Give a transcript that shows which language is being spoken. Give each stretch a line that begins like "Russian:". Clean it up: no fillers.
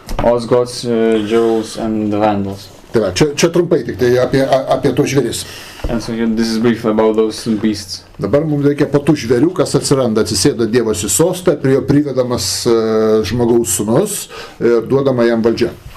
English: Osgoths, Geruls, and the Vandals.
Lithuanian: Tai va, čia trumpai tik tai apie tos žvėris.
English: And so here, this is brief about those beasts.
Lithuanian: Dabar mums reikia po tų žvėrių, kas atsiranda. Atsisėda Dievas į sostą, prie jo privedamas žmogaus sūnus ir duodama jam valdžia.